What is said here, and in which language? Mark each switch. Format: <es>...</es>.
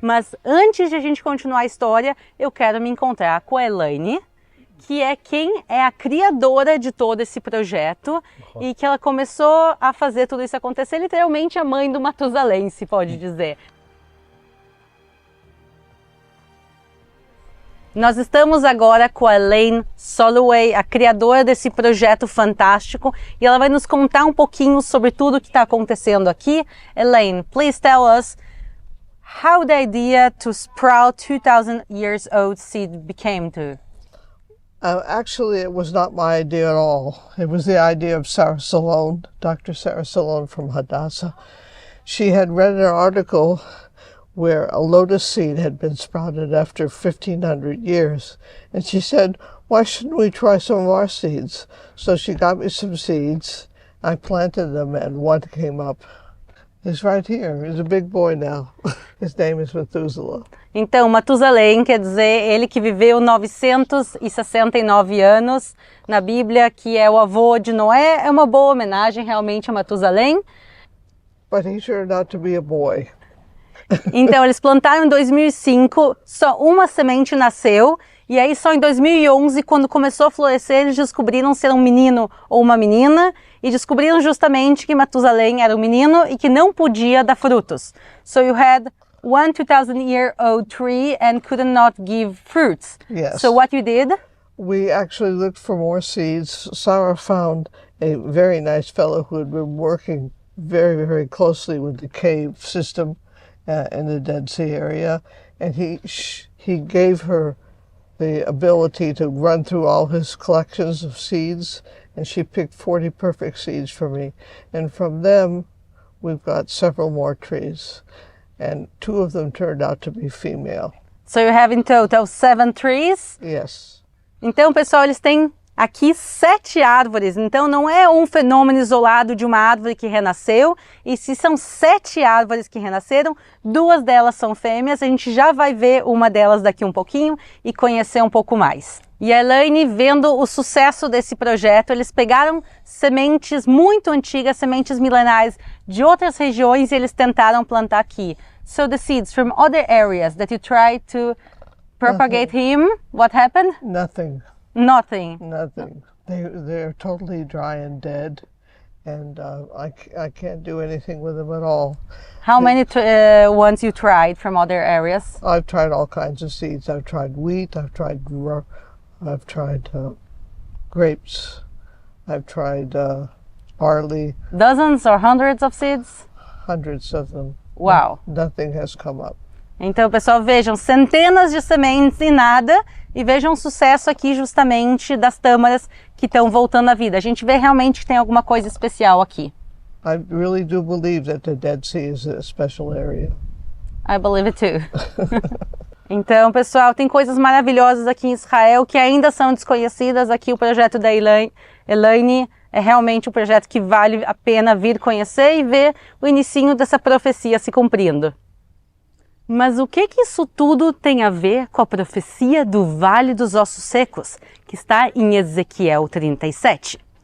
<pt>Mas antes de a gente continuar a história, eu quero me encontrar com a Elaine, que é quem é a criadora de todo esse projeto e que ela começou a fazer tudo isso acontecer, literalmente a mãe do Matusalém, se pode dizer. Nós estamos agora com a Elaine Soloway, a criadora desse projeto fantástico, e ela vai nos contar um pouquinho sobre tudo o que está acontecendo aqui.</pt> <en>Elaine, please tell us how the idea to sprout 2,000 years old seed became to. Actually, it was not my idea at all. It was the idea of Sarah Salone, Dr. Sarah Salone from Hadassah. She had read an article where a lotus seed had been sprouted after 1,500 years. And she said, why shouldn't we try some of our seeds? So she got me some seeds. I planted them and one came up. He's right here. He's a big boy now. His name is Methuselah.</en> <pt>Então, Matusalém quer dizer ele que viveu 969 anos na Bíblia, que é o avô de Noé. É uma boa homenagem realmente a Matusalém.</pt> <en>But he turned out to be a boy.</en> <pt>Então, eles plantaram em 2005, só uma semente nasceu, e aí só em 2011, quando começou a florescer, eles descobriram ser um menino ou uma menina, e descobriram justamente que Matusalém era um menino e que não podia dar frutos.</pt> <en>So you had one 2,000-year-old tree and could not give fruits. Yes. So what you did? We actually looked for more seeds. Sarah found a very nice fellow who had been working very, very closely with the cave system in the Dead Sea area, and he gave her the ability to run through all his collections of seeds, and she picked 40 perfect seeds for me. And from them, we've got several more trees, and 2 of them turned out to be female. So you have in total 7 trees? Yes.</en> <pt>Então, pessoal, eles têm aqui 7 árvores, então não é um fenômeno isolado de uma árvore que renasceu, e se são 7 árvores que renasceram, 2 delas são fêmeas, a gente já vai ver uma delas daqui um pouquinho e conhecer um pouco mais. E a Elaine, vendo o sucesso desse projeto, eles pegaram sementes muito antigas, sementes milenares de outras regiões e eles tentaram plantar aqui.</pt> <en>So the seeds from other areas that you tried to propagate him, what happened? Nothing. Nothing. Nothing. They're totally dry and dead, and I can't do anything with them at all. How many ones you tried from other areas? I've tried all kinds of seeds. I've tried wheat. I've tried grapes. I've tried barley. Dozens or hundreds of seeds? Hundreds of them. Wow. Nothing has come up.</en> <pt>Então, pessoal, vejam, centenas de sementes e nada, e vejam o sucesso aqui justamente das tâmaras que estão voltando à vida. A gente vê realmente que tem alguma coisa especial aqui.</pt> <en>I really do believe that the Dead Sea is a special area. I believe it too.</en> <pt>Então, pessoal, tem coisas maravilhosas aqui em Israel que ainda são desconhecidas. Aqui o projeto da Elaine é realmente um projeto que vale a pena vir conhecer e ver o inicinho dessa profecia se cumprindo. Mas o que isso tudo tem a ver com a profecia do Vale dos Ossos Secos, que está em Ezequiel 37?</pt>